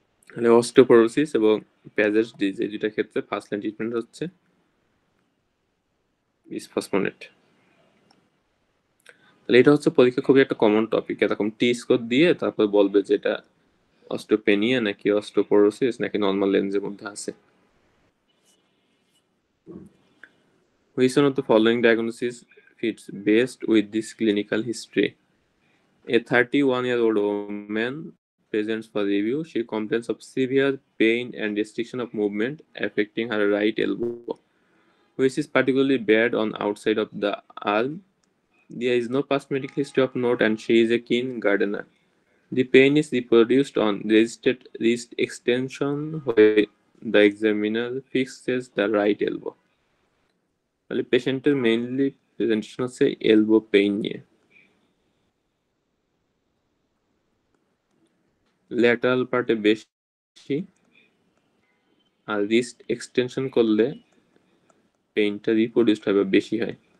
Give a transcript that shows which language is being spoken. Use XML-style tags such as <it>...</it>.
<bn>তাহলে অস্টিওপোরোসিস এবং প্যাজেস ডিজিজ এই দুইটার ক্ষেত্রে ফার্স্ট লাইন ট্রিটমেন্ট হচ্ছে বিসফসফোনেট। তাহলে এটা হচ্ছে পরীক্ষা খুবই একটা কমন টপিক। এরকম টি স্কোর দিয়ে তারপর বলবে যে এটা অস্টিওপেনিয়া নাকি অস্টিওপোরোসিস নাকি নর্মাল লেন্সের মধ্যে আছে।</bn> <en>Which one of the following diagnosis fits best with this clinical history? A 31-year-old woman presents for review. She complains of severe pain and restriction of movement affecting her right elbow, which is particularly bad on outside of the arm. There is no past medical history of note and she is a keen gardener. The pain is reproduced on resisted wrist extension where the examiner fixes the right elbow.</en> <bn>তাহলে পেশেন্টের mainly presentation হচ্ছে elbow pain নিয়ে। Lateral পার্টে বেশি, আর wrist extension করলে পেইনটা রিপ্রডিউসড হয় বা বেশি হয়।</bn>